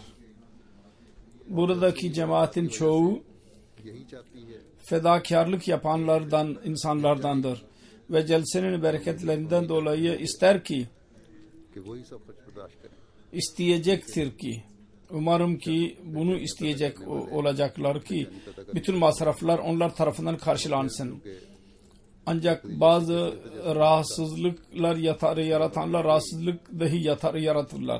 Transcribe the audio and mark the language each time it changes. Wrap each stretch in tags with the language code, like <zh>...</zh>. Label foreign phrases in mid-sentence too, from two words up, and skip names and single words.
<tr>Buradaki cemaatin çoğu</tr> <ur>یہی چاہتی ہے</ur> <tr>fedakarlık yapanlardan, insanlardandır. Ve celsenin bereketlerinden dolayı ister ki,</tr> <ur>کہ وہی سب کچھ برداشت کریں</ur> <tr>isteyecektir ki, umarım ki bunu isteyecek olacaklar ki, bütün masraflar onlar tarafından karşılansın. Ancak bazı rahatsızlıklar yaratanlar rahatsızlık dahi yaratırlar.</tr>